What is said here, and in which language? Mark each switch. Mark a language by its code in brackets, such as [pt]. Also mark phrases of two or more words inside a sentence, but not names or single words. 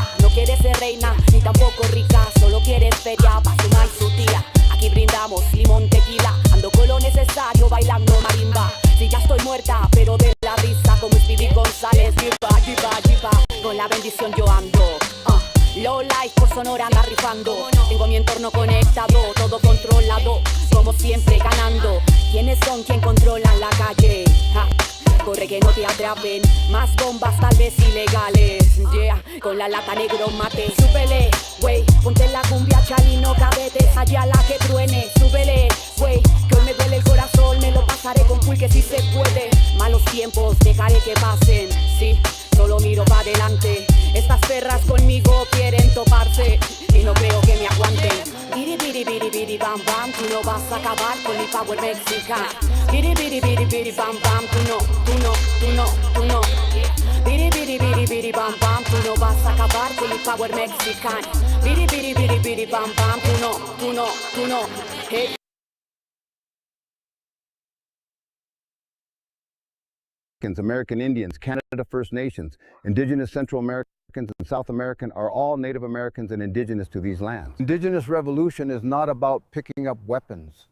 [es] No quiere ser reina, ni tampoco rica, solo quiere feria pa' su ma y su tía. Aquí brindamos limón, tequila, ando con lo necesario bailando marimba. Si ya estoy muerta, pero de la risa como Speedy González. Jipa, jipa, jipa, con la bendición yo ando. [en] Low life [es] por Sonora anda rifando. Tengo mi entorno conectado, todo controlado, como siempre ganando. ¿Quiénes son quien controlan la calle? Corre que no te atrapen, más bombas tal vez ilegales. Yeah, con la lata negro mate. Súbele, wey, ponte la cumbia chalino, cabetes allá la que truene. Súbele, wey, que hoy me duele el corazón, me lo pasaré con pulque si se puede. Malos tiempos, dejaré que pasen, sí, solo miro para adelante. Estas perras conmigo quieren toparse y no creo que me aguanten. Biri biri biri biri bam bam, tú no vas a acabar con mi power mexicano. Biri biri biri biri bam bam, tú no, tú no, tú no, tú no. Biri biri biri biri bam bam, tú no vas a acabar con mi power mexicano. Biri biri biri biri bam bam, tú no, tú no, tú no. Hey. [en] American Indians, Canada First Nations, Indigenous Central Americans and South American are all Native Americans and Indigenous to these lands. Indigenous revolution is not about picking up weapons.